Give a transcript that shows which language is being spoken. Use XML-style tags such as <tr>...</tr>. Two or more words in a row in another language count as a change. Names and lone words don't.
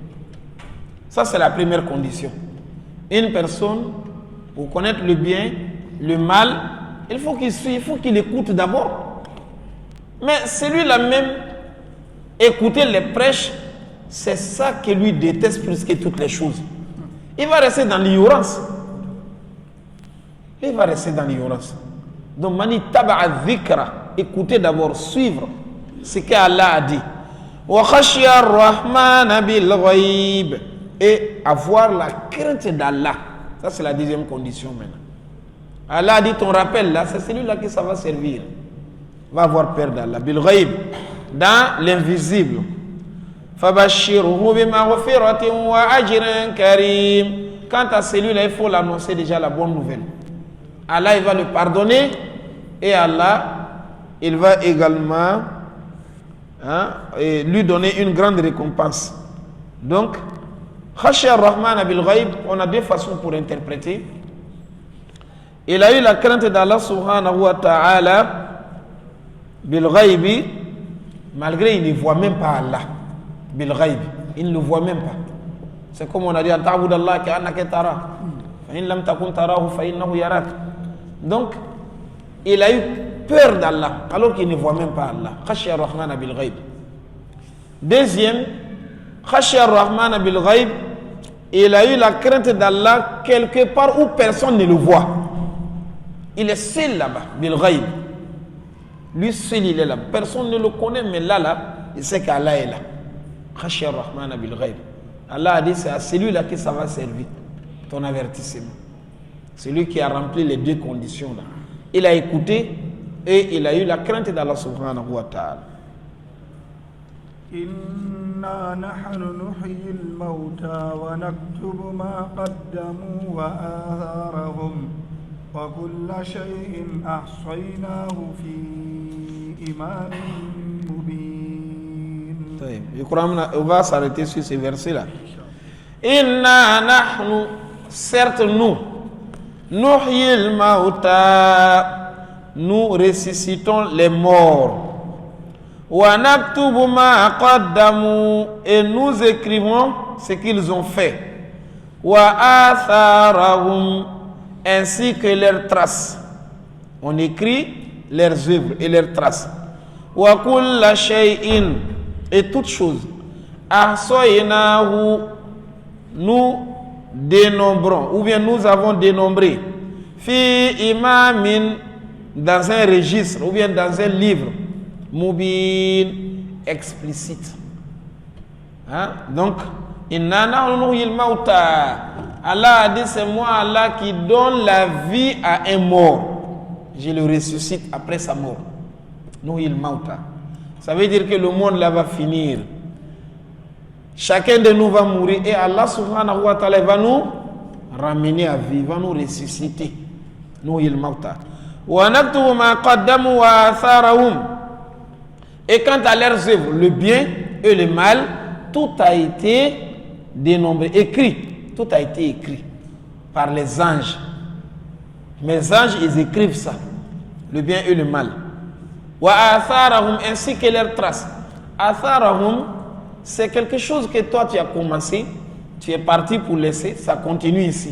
<fr>Ça, c'est la première condition. Une personne, pour connaître le bien, le mal, il faut qu'il suive, il faut qu'il écoute d'abord. Mais celui-là même, écouter les prêches, c'est ça qui lui déteste plus que toutes les choses. Il va rester dans l'ignorance. Il va rester dans l'ignorance. Donc,</fr> <ar>من اتبع الذكر,</ar> <fr>écoutez d'abord, suivre ce qu'Allah a dit.</fr> <ar>وخشي الرحمن بالغيب,</ar> <fr>et avoir la crainte d'Allah. Ça, c'est la deuxième condition maintenant. Allah a dit ton rappel là, c'est celui-là que ça va servir. Va avoir peur d'Allah.</fr> <ar>بالغيب,</ar> <fr>dans l'invisible.</fr> <ar>فبشره بمغفرة وأجر كريم.</ar> <fr>Quant à celui-là, il faut l'annoncer déjà la bonne nouvelle. Allah, il va le pardonner, et Allah, il va également lui donner une grande récompense. Donc,</fr> <ar>خشي الرحمن بالغيب,</ar> <fr>on a deux façons pour interpréter. Il a eu la crainte d'Allah</fr> <ar>سبحانه وتعالى بالغيب,</ar> <fr>malgré il ne voit même pas Allah.</fr> <ar>بالغيب,</ar> <fr>il ne le voit même pas. C'est comme on a dit,</fr> <ar>تعبد الله كأنك ترى فإن لم تكن تراه فإنه يراك.</ar> <fr>Donc, il a eu peur d'Allah alors qu'il ne voit même pas Allah.</fr> <ar>خشي الرحمن بالغيب. Deuxième, خشي الرحمن بالغيب,</ar> <fr>il a eu la crainte d'Allah quelque part où personne ne le voit. Il est seul là-bas,</fr> <ar>بالغيب.</ar> <fr>Lui seul, il est là. Personne ne le connaît, mais là, il sait qu'Allah est là.</fr> <ar>خشي الرحمن بالغيب.</ar> <fr>Allah a dit, c'est à celui-là que ça va servir, ton avertissement. Celui qui a rempli les deux conditions là. Il a écouté et il a eu la crainte d'Allah</fr> <ar>سبحانه وتعالى. إنا نحن نحيي الموتى ونكتب ما قدموا وآثارهم وكل شيء أحصيناه في إمام مبين. طيب.</ar> <fr>Je crois qu'on va s'arrêter sur ces versets-là.</fr> <ar>إنا نحن,</ar> <fr>certes nous,</fr> <ar>نحيي الموتى,</ar> <fr>nous ressuscitons les morts.</fr> <ar>ونكتب ما قدموا,</ar> <fr>et nous écrivons ce qu'ils ont fait.</fr> <ar>وآثارهم,</ar> <fr>ainsi que leurs traces. On écrit leurs œuvres et leurs traces.</fr> <ar>وكل شيء,</ar> <fr>et toutes choses. Ahsaynahu, nous dénombrons, ou bien nous avons dénombré.</fr> <ar>في إمام,</ar> <fr>dans un registre, ou bien dans un livre. Mubin, explicite. Donc,</fr> <ar>إنا نحن نحيي الموتى.</ar> <fr>Allah a dit, c'est moi Allah qui donne la vie à un mort. Je le ressuscite après sa mort.</fr> <ar>نحيي الموتى.</ar> <fr>Ça veut dire que le monde là va finir. Chacun de nous va mourir et Allah</fr> <ar>سبحانه وتعالى</ar> <fr>va nous ramener à vie, va nous ressusciter.</fr> <ar>نحيي الموتى. ونكتب ما قدموا وآثارهم.</ar> <fr>Et quant à leurs œuvres, le bien et le mal, tout a été dénombré, écrit. Tout a été écrit par les anges. Les anges, ils écrivent ça, le bien et le mal.</fr> <ar>وآثارهم,</ar> <fr>ainsi que leurs traces. Atharahum, c'est quelque chose que toi tu as commencé, tu es parti pour laisser, ça continue ici.</fr>